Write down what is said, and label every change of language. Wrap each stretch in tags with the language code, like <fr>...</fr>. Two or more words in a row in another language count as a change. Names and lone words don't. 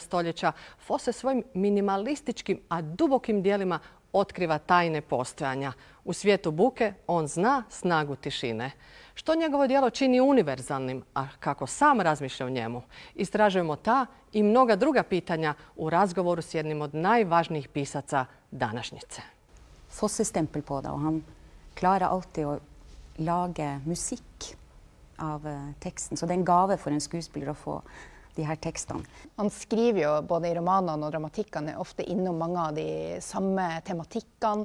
<hr>stoljeća, Fosse svojim minimalističkim, a dubokim djelima otkriva tajne postojanja. U svijetu buke on zna snagu tišine. Što njegovo djelo čini univerzalnim, a kako sam razmišlja o njemu? Istražujemo ta i mnoga druga pitanja u razgovoru s jednim od najvažnijih pisaca današnjice.</hr> <no>Fosse stempel på det, og han klarer alltid å lage musikk av teksten. Så det er en gave for en skuespiller å få de her tekstene. Han skriver jo både i romanene og dramatikkene ofte innom mange av de samme tematikkene.</no>